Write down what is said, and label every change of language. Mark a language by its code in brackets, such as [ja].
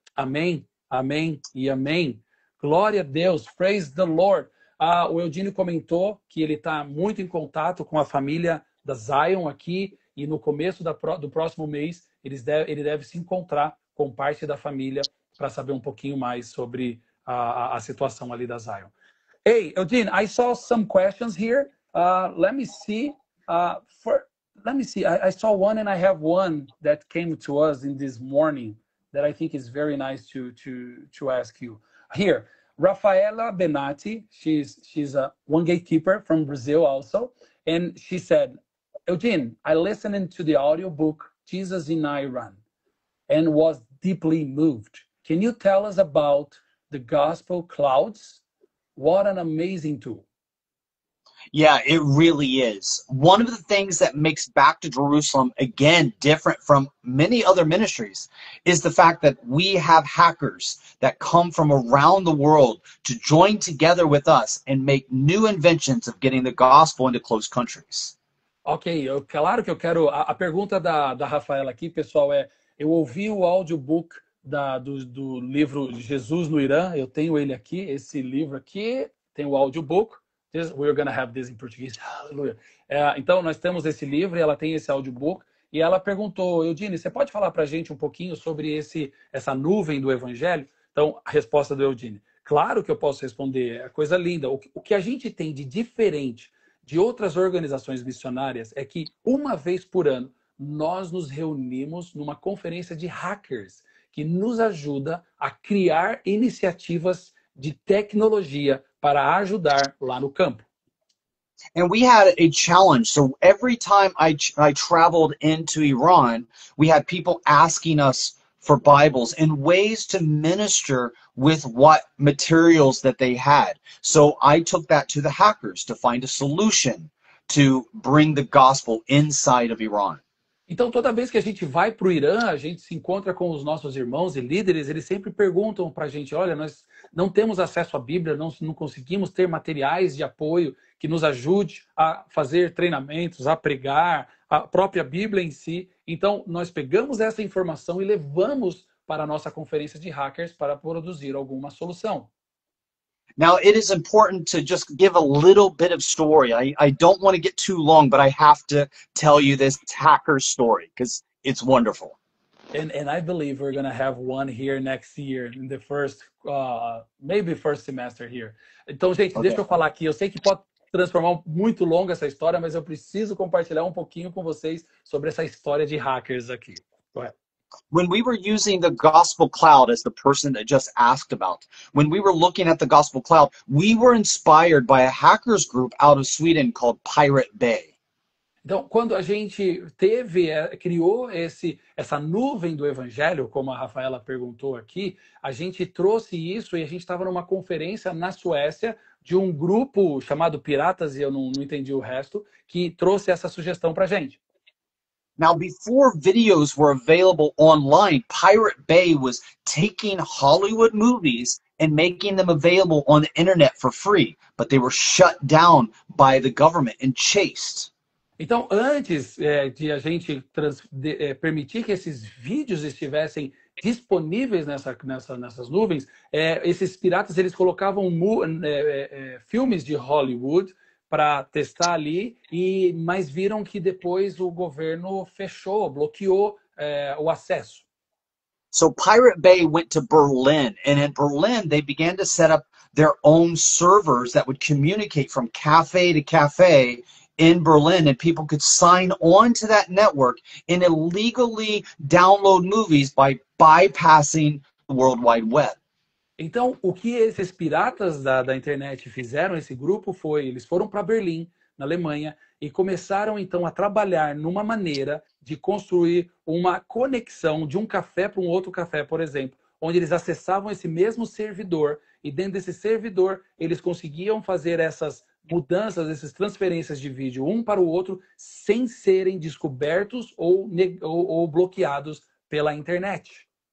[pt] Amém, amém e amém. Glória a Deus, [en] praise the Lord. [pt] O Eudínio comentou que ele está muito em contato com a família da Zion aqui e no começo do próximo mês ele deve se encontrar com parte da família para saber um pouquinho mais sobre a situação ali da Zion. [en] Hey, Eudine, I saw some questions here. Let me see. I saw one and I have one that came to us in this morning that I think is very nice to ask you. Here. Rafaela Benatti, she's one gatekeeper from Brazil also, and she said, Eugene, I listened to the audiobook Jesus in Iran and was deeply moved. Can you tell us about the gospel clouds? What an amazing tool. Yeah, it really is. One of the things that makes Back to Jerusalem, again, different from many other ministries is the fact that we have hackers that come from around the world to join together with us and make new inventions of getting the gospel into closed countries. [pt] Ok, claro que eu quero... A pergunta da Rafaela aqui, pessoal, eu ouvi o audiobook do livro Jesus no Irã, eu tenho ele aqui, esse livro aqui, tem o audiobook. [en] We're going to have this in Portuguese. Hallelujah. [pt] Então, nós temos esse livro e ela tem esse audiobook. E ela perguntou, Eudine, você pode falar para a gente um pouquinho sobre essa nuvem do evangelho? Então, a resposta do Eudine. Claro que eu posso responder, é coisa linda. O que a gente tem de diferente de outras organizações missionárias é que, uma vez por ano, nós nos reunimos numa conferência de hackers que nos ajuda a criar iniciativas de tecnologia para ajudar lá no campo. [en] And we had a challenge. So every time I traveled into Iran, we had people asking us for Bibles and ways to minister with what materials that they had. So I took that to the hackers to find a solution to bring the gospel inside of Iran. [pt] Então, toda vez que a gente vai para o Irã, a gente se encontra com os nossos irmãos e líderes, eles sempre perguntam para a gente, olha, nós não temos acesso à Bíblia, não conseguimos ter materiais de apoio que nos ajude a fazer treinamentos, a pregar, a própria Bíblia em si. Então, nós pegamos essa informação e levamos para a nossa conferência de hackers para produzir alguma solução. [en] Now, it is important to just give a little bit of story. I don't want to get too long, but I have to tell you this hacker story because it's wonderful. And I believe we're going to have one here next year in the first, maybe first semester here. [pt] Então, gente, [en] Okay. [pt] deixa eu falar aqui. Eu sei que pode transformar muito longa essa história, mas eu preciso compartilhar um pouquinho com vocês sobre essa história de hackers aqui. [en] Go ahead. When we were using the gospel cloud, as the person that just asked about, when we were looking at the gospel cloud, we were inspired by a hackers group out of Sweden called Pirate Bay. [pt] Então, quando a gente criou essa nuvem do evangelho, como a Rafaela perguntou aqui, a gente trouxe isso e a gente estava numa conferência na Suécia de um grupo chamado Piratas, e eu não entendi o resto, que trouxe essa sugestão para a gente. [en] Now, before videos were available online, Pirate Bay was taking Hollywood movies and making them available on the internet for free, but they were shut down by the government and chased. [pt] Então, antes de a gente permitir que esses vídeos estivessem disponíveis nessas nuvens, esses piratas eles colocavam filmes de Hollywood para testar ali, mas viram que depois o governo bloqueou o acesso. [en] So Pirate Bay went to Berlin, and in Berlin they began to set up their own servers that would communicate from cafe to cafe in Berlin, and people could sign on to that network and illegally download movies by bypassing the World Wide Web. [pt] Então, o que esses piratas da internet fizeram, esse grupo, foi, eles foram para Berlim, na Alemanha, e começaram então a trabalhar numa maneira de construir uma conexão de um café para um outro café, por exemplo, onde eles acessavam esse mesmo servidor, e dentro desse servidor eles conseguiam fazer essas mudanças, essas transferências de vídeo um para o outro, sem serem descobertos ou bloqueados pela internet.